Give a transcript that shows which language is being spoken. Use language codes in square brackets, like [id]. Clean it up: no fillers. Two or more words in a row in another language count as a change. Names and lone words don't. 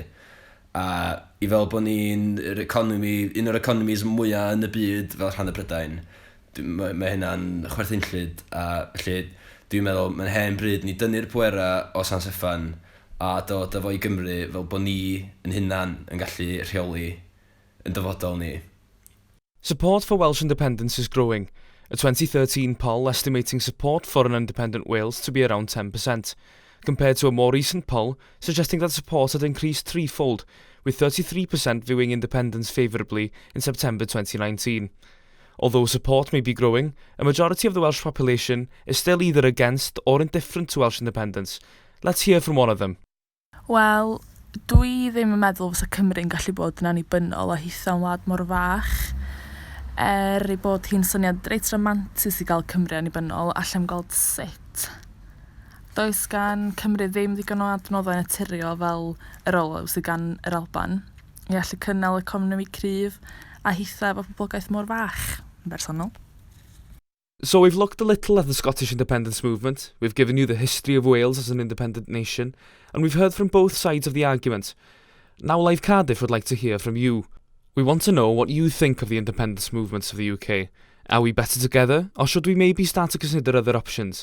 [cy] A I fel bod ni'n un o'r economis mwyaf yn y byd fel rhan y Prydain, mae hynna'n chwerthinllyd a felly dwi'n meddwl mae'n hen bryd ni dynnu'r pwera o San Steffan a dod efo I Gymru fel bod ni yn hunan yn gallu rheoli yn dyfodol ni. [en] Support for Welsh independence is growing, a 2013 poll estimating support for an independent Wales to be around 10%, compared to a more recent poll suggesting that support had increased threefold, with 33% viewing independence favourably in September 2019. Although support may be growing, a majority of the Welsh population is still either against or indifferent to Welsh independence. Let's hear from one of them. [cy] Wel, dwi ddim yn meddwl fysa Cymru'n gallu bod yn annibynnol o hitha'n wlad mor fach. Ei bod hi'n syniad reit romantis i gael Cymru annibynnol, allai'n gweld sut. Does gan Cymru ddim digon o adnoddau naturiol fel yr olew sydd gan yr Alban i allu cynnal economi cryf a hitha efo poblogaeth mor fach, yn bersonol. [en] So we've looked a little at the Scottish independence movement, we've given you the history of Wales as an independent nation, and we've heard from both sides of the argument. Now Live Cardiff would like to hear from you. We want to know what you think of the independence movements of the UK. Are we better together, or should we maybe start to consider other options?